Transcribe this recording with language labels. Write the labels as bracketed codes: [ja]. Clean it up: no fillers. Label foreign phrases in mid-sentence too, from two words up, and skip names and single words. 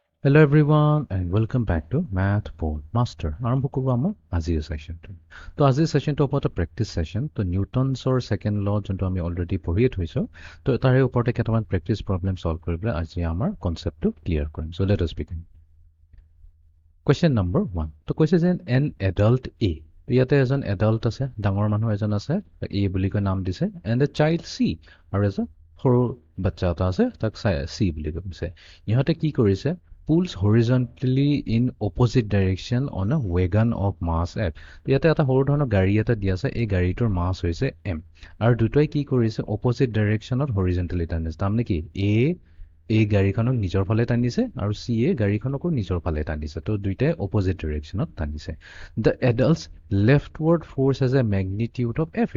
[en] Hello everyone and welcome back to Math Board Master. [as] আৰম্ভ কৰোঁ আমাৰ আজিৰ সেশনটো। তো আজিৰ সেশনটো ওপৰত [en] practice session. [as] তো নিউটনছৰ [en] second law [as] যোনটো আমি অলৰেডি পঢ়িয়ে থৈছো। তো তাৰে ওপৰতে কেইটামান [en] practice problem solve [as] কৰিবলৈ আজি আমাৰ [en] conceptটো clear [as] কৰিম। [en] So let us begin. Question number 1. [as] তো কৈছে যে [en] an adult A. [as] ইয়াতে এজন এডাল্ট আছে, ডাঙৰ মানুহ এজন আছে, A বুলি কৈ নাম দিছে, [en] and a child C [as] আৰু এজন সৰু বাচ্চা এটা আছে, তাক C বুলি কৈছে। ইহঁতে কি কৰিছে? [en] Pulls horizontally in opposite direction on a wagon of mass F. [as] ইয়াতে এটা সৰু ধৰণৰ গাড়ী এটা দিয়া আছে, এই গাড়ীটোৰ মাছ হৈছে M। আৰু দুটাই কি কৰিছে? [en] opposite directionত horizontally [as] টানিছে। তাৰমানে কি? এই গাড়ীখনক নিজৰ ফালে টানিছে আৰু চি এ গাড়ীখনকো নিজৰ ফালে টানিছে। তো দুইটাই [en] opposite directionত টানিছে। the adult's leftward force has a magnitude of F A.